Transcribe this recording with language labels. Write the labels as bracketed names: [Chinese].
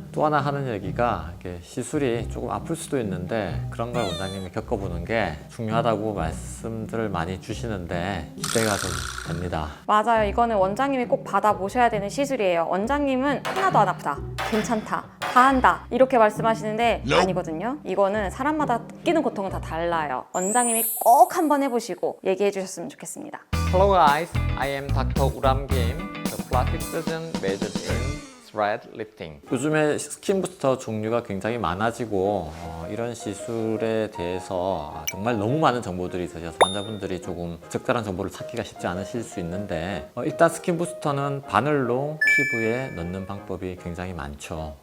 [Korean] 또 하나 하는 얘기가 이렇게 시술이 조금 아플 수도 있는데 그런 걸 원장님이 겪어보는 게 중요하다고 말씀들을 많이 주시는데 기대가 좀 됩니다. 맞아요. 이거는 원장님이 꼭 받아보셔야 되는 시술이에요. 원장님은 하나도 안 아프다, 괜찮다, 다 한다 이렇게 말씀하시는데 아니거든요. 이거는 사람마다 느끼는 고통은 다 달라요. 원장님이 꼭 한번 해보시고 얘기해 주셨으면 좋겠습니다. [English] Hello guys, I am Dr. Uram Kim, the plastic surgeon majored in thread lifting. [Korean] 요즘에 스킨 부스터 종류가 굉장히 많아지고 이런 시술에 대해서 정말 너무 많은 정보들이 있으셔서 환자분들이 조금 적절한 정보를 찾기가 쉽지 않으실 수 있는데 일단 스킨 부스터는 바늘로 피부에 넣는 방법이 굉장히 많죠.